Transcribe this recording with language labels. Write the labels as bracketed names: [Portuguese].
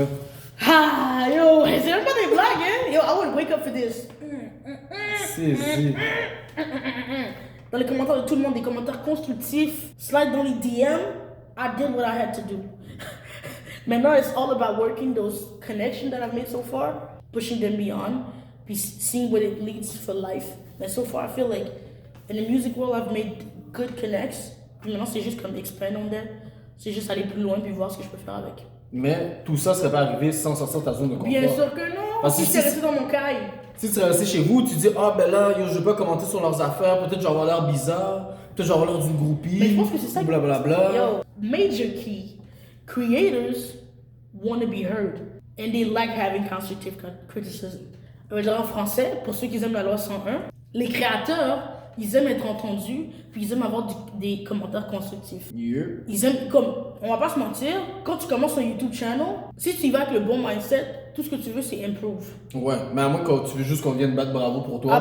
[French] Yo, c'est même pas des blagues, hein. [English] Yo, I would wake up for this. [French] Si. Dans les commentaires de tout le monde, des commentaires constructifs, slide dans les DM, [English] I did what I had to do. [French] Maintenant, [English] it's all about working those connections that I've made so far, pushing them beyond, seeing what it leads for life. And so far, I feel like in the music world, I've made good connects. [French] Puis maintenant, c'est juste comme [English] expand on them. [French] C'est juste aller plus loin puis voir ce que je peux faire avec. Mais tout ça serait pas arrivé sans sortir de ta zone de confort. Bien sûr que non! Parce que si j'étais resté dans mon caille. si tu es resté chez vous, tu dis ah ben là, yo, je vais pas commenter sur leurs affaires, peut-être j'aurais l'air bizarre, peut-être j'aurais l'air d'une groupie. Mais je pense que c'est ça. Blablabla. [English] Yo, major key. Creators want to be heard. And they like having constructive criticism. [French] Je veux dire en français, pour ceux qui aiment la loi 101, les créateurs, ils aiment être entendus, puis ils aiment avoir des commentaires constructifs. [English] Yeah. [French] Ils aiment, comme, on va pas se mentir, quand tu commences un YouTube channel, si tu y vas avec le bon mindset, tout ce que tu veux, c'est improve. Ouais, mais à moins que tu veux juste qu'on vienne battre bravo pour toi.